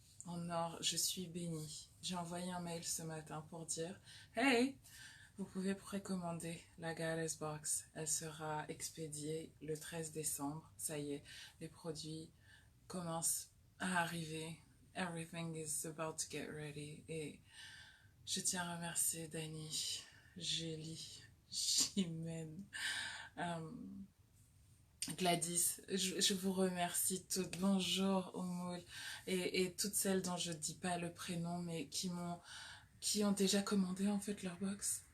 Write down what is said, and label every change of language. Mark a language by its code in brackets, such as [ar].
[fr] En or, je suis bénie. J'ai envoyé un mail ce matin pour dire Hey, vous pouvez précommander la Goddess Box. Elle sera expédiée le 13 décembre. Ça y est, les produits commencent à arriver. [en] Everything is about to get ready. [fr] Et je tiens à remercier Dani, Julie, Chimène, euh, Gladys, je vous remercie toutes. Bonjour Oumoul et toutes celles dont je ne dis pas le prénom mais qui ont déjà commandé en fait leur box.